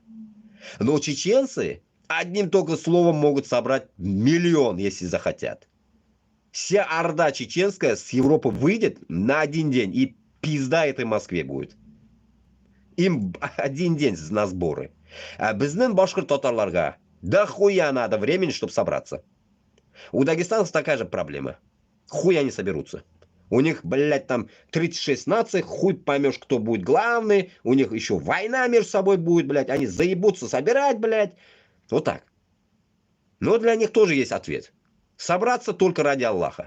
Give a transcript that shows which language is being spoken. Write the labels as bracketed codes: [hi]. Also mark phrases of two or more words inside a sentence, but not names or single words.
[ru] Но чеченцы одним только словом могут собрать миллион, если захотят. Вся орда чеченская с Европы выйдет на один день, и пизда этой Москве будет. Им один день на сборы. А [tt] безнен башкорт татарларга да [ru] хуя надо времени, чтобы собраться. У дагестанцев такая же проблема. Хуя не соберутся. У них, блядь, там 36 наций, хуй поймешь, кто будет главный. У них еще война между собой будет, блядь. Они заебутся собирать, блядь. Вот так. Но для них тоже есть ответ. Собраться только ради Аллаха.